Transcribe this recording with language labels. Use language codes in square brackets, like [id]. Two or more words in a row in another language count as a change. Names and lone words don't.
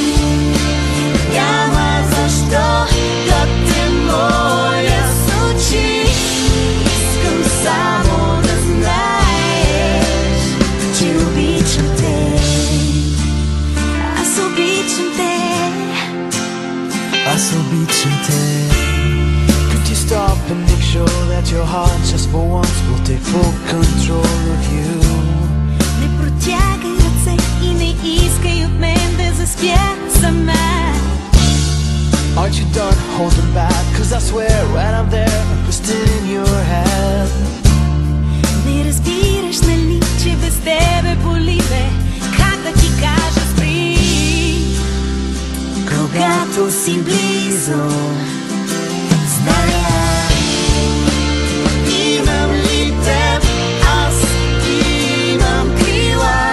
[bg] Няма защо да те моля с очи. Искам само да знаеш, че обичам те. Аз обичам те. Аз обичам те. [en] Could you stop and make sure that your heart just for once will take full control of you? [bg] Не протягай ръце и не искай от мен да заспя сама. [en] Aren't you done holding back? Cause I swear right I'm there, twisted in your head. [bg] Не разбираш, нали, че без тебе боли, бе. Как да ти кажа спри? Когато си близо, зная, имам ли теб, аз имам крила.